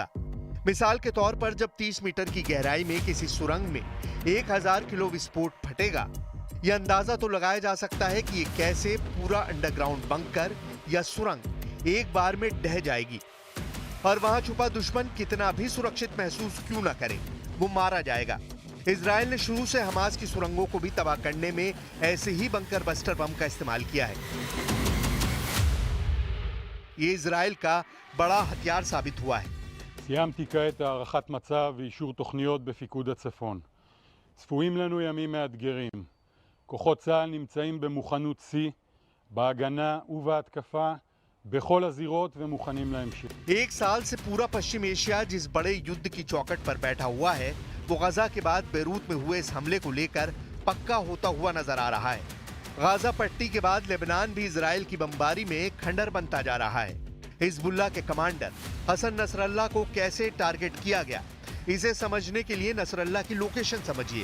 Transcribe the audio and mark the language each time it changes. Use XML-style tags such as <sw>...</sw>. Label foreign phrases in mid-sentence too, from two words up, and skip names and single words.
<hi>मिसाल के तौर पर जब 30 मीटर की गहराई में किसी सुरंग में 1000 किलो विस्फोट फटेगा, यह अंदाजा तो लगाया जा सकता है कि ये कैसे पूरा</hi> <en>underground bunker</en> <hi>या सुरंग एक बार में ढह जाएगी और वहां छुपा दुश्मन कितना भी सुरक्षित महसूस क्यों ना करे, वो मारा जाएगा। इजराइल ने शुरू से हमास की सुरंगों को भी तबाह करने में ऐसे ही</hi> <en>bunker buster</en> <hi>बम का इस्तेमाल किया है। ये इजराइल का बड़ा हथियार साबित हुआ है।</hi> <he>סיימתי כעת הערכת מצב ואישור תוכניות בפיקוד הצפון. צפויים לנו ימים מאתגרים. כוחות צה"ל נמצאים במוכנות שיא, בהגנה ובהתקפה, בכל הזירות ומוכנים להמשיך.</he> <hi>एक साल से पूरा पश्चिम एशिया जिस बड़े युद्ध की चौखट पर बैठा हुआ है, वो गाजा के बाद बेरूत में हुए इस हमले को लेकर पक्का होता हुआ नजर आ रहा है। गाजा पट्टी के बाद लेबनान भी इजराइल की बमबारी में खंडर बनता जा रहा है। हिजबुल्लाह के कमांडर हसन नसरल्ला को कैसे टारगेट किया गया, इसे समझने के लिए नसरल्ला की लोकेशन समझिए।</hi>